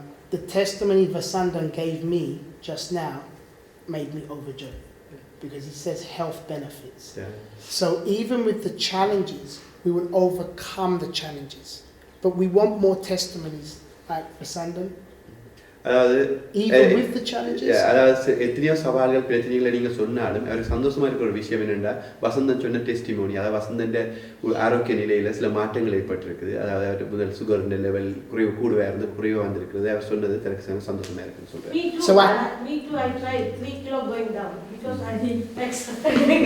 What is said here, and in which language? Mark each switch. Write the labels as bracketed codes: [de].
[en] The testimony Vasandan gave me just now made me overjoyed because he says health benefits. So even with the challenges, we will overcome the challenges. But we want more testimonies like Vasandan. Even with the challenges. [ta] அதாவது எத்தனையோ சவால்கள் பிரச்சனைகளை நீங்க சொன்னாலும் அவருக்கு சந்தோஷமா இருக்கிற ஒரு விஷயம் என்னென்னா வசந்தன் சொன்ன டெஸ்டிமோனி, அதாவது வசந்தன் ஆரோக்கிய நிலையில சில மாற்றங்கள் ஏற்பட்டிருக்குது. அதாவது அவர் முதல் சுகர் லெவல் கூடவே இருந்து குறைவா வந்திருக்குது. அவர் சொன்னது எனக்கு சந்தோஷமா இருக்குன்னு சொல்றேன். [en] Me too, I tried 3 kilo going down because I did exercise.